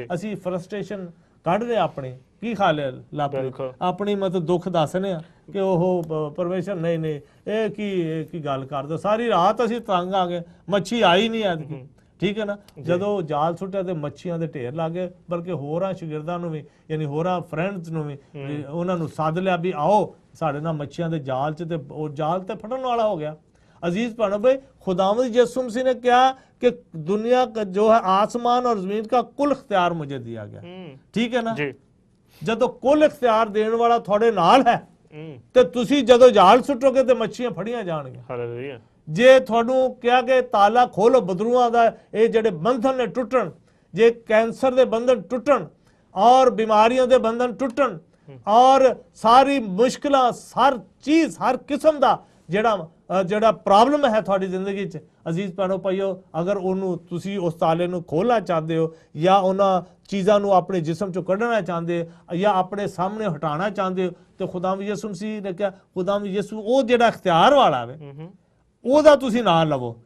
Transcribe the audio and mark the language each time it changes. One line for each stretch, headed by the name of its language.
Punjabi: ਅਸੀਂ ਫਰਸਟ੍ਰੇਸ਼ਨ ਕੱਢ ਰਹੇ ਆਪਣੀ, ਕੀ ਖਾ ਲਿਆ ਲਾਪਰੀ, ਆਪਣੀ ਮਤਲਬ ਦੁੱਖ ਦੱਸਨੇ ਆ ਕਿ ਉਹ ਪਰਮੇਸ਼ਰ ਨਹੀਂ ਇਹ ਕੀ ਗੱਲ ਕਰਦੇ, ਸਾਰੀ ਰਾਤ ਅਸੀਂ ਤੰਗ ਆ ਗਏ, ਮੱਛੀ ਆਈ ਨਹੀਂ ਐਤਕੀ, ਠੀਕ ਹੈ ਨਾ। ਜਦੋਂ ਜਾਲ ਸੁੱਟਿਆ ਤੇ ਮੱਛੀਆਂ ਦੇ ਢੇਰ ਲੱਗ ਗਏ, ਬਲਕਿ ਹੋਰਾਂ ਸ਼ਾਗਿਰਦਾਂ ਨੂੰ ਵੀ ਯਾਨੀ ਹੋਰਾਂ ਫਰੈਂਡਸ ਨੂੰ ਵੀ ਉਹਨਾਂ ਨੂੰ ਸੱਦ ਲਿਆ ਵੀ ਆਓ ਸਾਡੇ ਨਾਲ ਮੱਛੀਆਂ ਦੇ ਜਾਲ 'ਚ, ਤੇ ਉਹ ਜਾਲ ਤੇ ਫਟਣ ਵਾਲਾ ਹੋ ਗਿਆ।
Hindi: अजीज पढ़ो भाई, खुदावंद यीशु मसीह ने क्या कि दुनिया का जो है आसमान और जमीन का कुल इख्तियार मुझे दिया गया, ठीक है ना।
Punjabi: जदों कुल इख्तियार देने वाला थोड़े नाल है ते तुसी जदों जाल सुटोगे ते मच्छियां फड़ियां जाणगियां। हालेलुया। जे तुहानू क्या कि ताला खोलो बदरूआं दा, ये जेड़े बंधन ने टुटण, जे कैंसर दे बंधन टुटण और बीमारियों दे बंधन टुटण और सारी मुश्किलां, हर चीज हर किस्म दा ਜਿਹੜਾ ਪ੍ਰੋਬਲਮ ਹੈ ਤੁਹਾਡੀ ਜ਼ਿੰਦਗੀ 'ਚ ਅਜ਼ੀਜ਼ ਭੈਣੋ ਭਾਈਓ, ਅਗਰ ਉਹਨੂੰ ਤੁਸੀਂ ਉਸ ਤਾਲੇ ਨੂੰ ਖੋਲ੍ਹਣਾ ਚਾਹੁੰਦੇ ਹੋ ਜਾਂ ਉਹਨਾਂ ਚੀਜ਼ਾਂ ਨੂੰ ਆਪਣੇ ਜਿਸਮ 'ਚੋਂ ਕੱਢਣਾ ਚਾਹੁੰਦੇ ਹੋ ਜਾਂ ਆਪਣੇ ਸਾਹਮਣੇ ਹਟਾਉਣਾ ਚਾਹੁੰਦੇ ਹੋ, ਤੇ ਖੁਦਾਵੰਦ ਯਿਸੂ ਮਸੀਹ ਨੇ ਕਿਹਾ, ਖੁਦਾਵੰਦ ਯਿਸੂ ਉਹ ਜਿਹੜਾ ਇਖਤਿਆਰ ਵਾਲਾ ਵੇ ਉਹਦਾ ਤੁਸੀਂ ਨਾਂ ਲਵੋ।